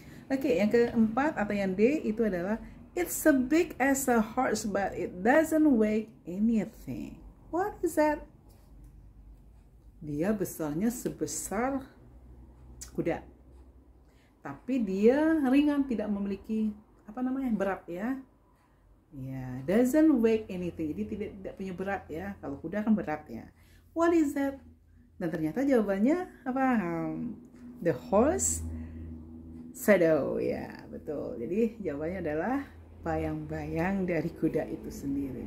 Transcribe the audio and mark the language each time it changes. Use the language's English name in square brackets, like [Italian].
[Indonesian] Oke, yang keempat atau yang D itu adalah [English] it's as big as a horse but it doesn't weigh anything. What is that? [Indonesian] Dia besarnya sebesar kuda, tapi dia ringan, tidak memiliki apa namanya berat ya. [English] Ya, doesn't weigh anything. [Indonesian] Jadi tidak punya berat ya. Kalau kuda kan berat ya. [English] What is that? [Indonesian] Dan ternyata jawabannya apa? [English] The horse shadow [Indonesian] ya, betul. Jadi jawabannya adalah bayang-bayang dari kuda itu sendiri.